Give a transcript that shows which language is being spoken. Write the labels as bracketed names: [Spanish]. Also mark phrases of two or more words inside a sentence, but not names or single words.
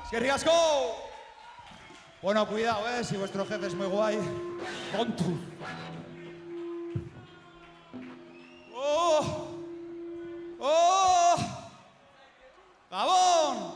[Basque] ¡Eskerrik asko! [Spanish] Bueno, cuidado, si vuestro jefe es muy guay. [Basque] Kontu. ¡Oh! ¡Oh! Gabon!